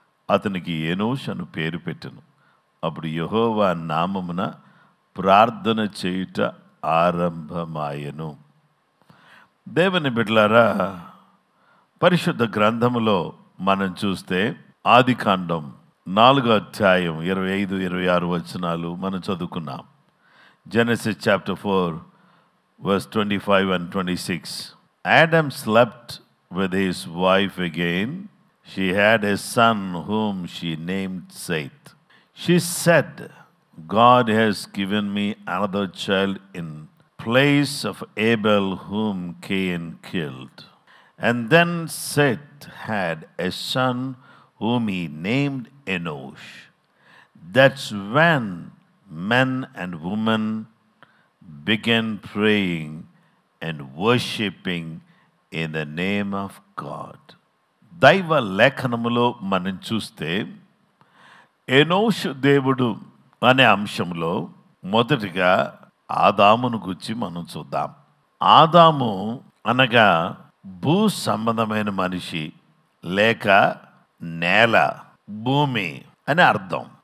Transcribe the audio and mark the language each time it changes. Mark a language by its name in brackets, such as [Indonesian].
[Telugu] అతనికి ఏనోష్ అను పేరు పెట్టెను. అప్పుడు యెహోవా నామమున ప్రార్థన చేయుట ఆరంభమాయెను. దేవుని బిడ్డలారా, పరిశుద్ధ గ్రంథములో మనం చూస్తే ఆదికాండం 4వ అధ్యాయం 25, 26 వచనాలు మనం చదువుకున్నాం. [English] Genesis chapter 4 verse 25 and 26. Adam slept with his wife again. She had a son whom she named Seth. She said, God has given me another child in place of Abel whom Cain killed. And then Seth had a son whom he named Enosh. That's when men and women began praying and worshiping in the name of God. [Telugu] దైవ లేఖనములో మనం చూస్తే ఎనోషు దేవుడు అనే అంశంలో మొదటిగా ఆదామును గురించి మనం చూద్దాం. ఆదాము అనగా భూ సంబంధమైన మనిషి లేక నేల, భూమి అని అర్థం.